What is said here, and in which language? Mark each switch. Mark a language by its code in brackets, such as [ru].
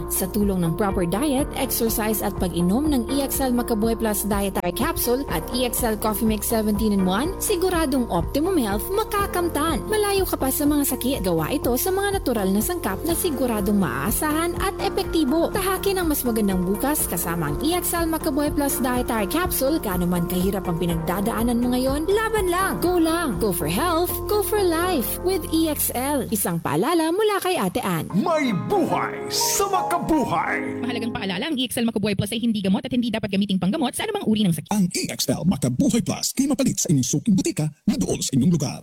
[tl] Sa tulong ng proper diet, exercise at pag-inom ng EXL Makabuhay Plus Dietary Capsule at EXL Coffee Mix 17-in-1, siguradong optimum health, makakamtan. Malayo ka pa sa mga sakit. Gawa ito sa mga natural na sangkap na siguradong maaasahan at epektibo. Tahakin ang mas magandang bukas kasama ang EXL Makabuhay Plus Dietary Capsule kanuman kahit hirap ang pinagdadaanan mo ngayon, laban lang! Go lang! [en] Go for health, go for life with EXL. [tl] Isang paalala mula kay Ate Ann. May buhay sa makabuhay! Mahalagang paalala, ang EXL Makabuhay Plus ay hindi gamot at hindi dapat gamiting panggamot sa anumang uri ng sakit. Ang EXL Makabuhay Plus ay mapalit sa inyong suking butika na doon sa inyong lugar.